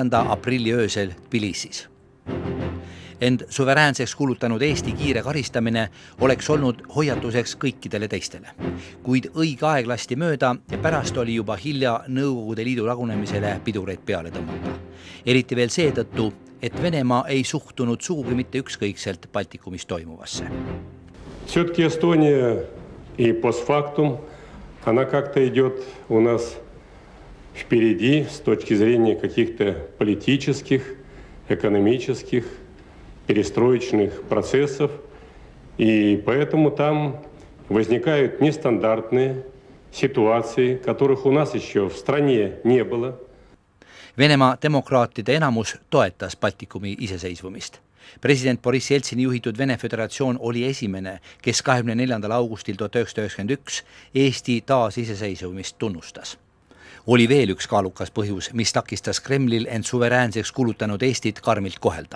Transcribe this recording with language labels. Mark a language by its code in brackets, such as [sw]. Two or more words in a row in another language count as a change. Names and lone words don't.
[et] aprilli öösel Tbilisis. Ent suveräänseks kuulutanud Eesti kiire karistamine oleks olnud hoiatuseks kõikidele teistele. Kuid õige aeg lasti mööda ja pärast oli juba hilja Nõukogude Liidu lagunemisele pidureid peale tõmmata. Eriti veel seetõttu, et Venemaa ei suhtunud sugugi mitte ükskõikselt Baltikumis toimuvasse. [ru] Все-таки Эстония и постфактум, она как-то идет у нас впереди с точки зрения каких-то политических, экономических, перестроечных процессов, и поэтому там возникают нестандартные ситуации, которых у нас еще в стране не было. [et] Venemaa demokraatide enamus toetas Baltikumi iseseisvumist. President Boris Jeltsini juhitud Vene Föderatsioon oli esimene, kes 24. augustil 1991 Eesti taasiseseisvumist tunnustas. Oli veel üks kaalukas põhjus, mis takistas Kremlil end suveräänseks kuulutanud Eestit karmilt kohelda.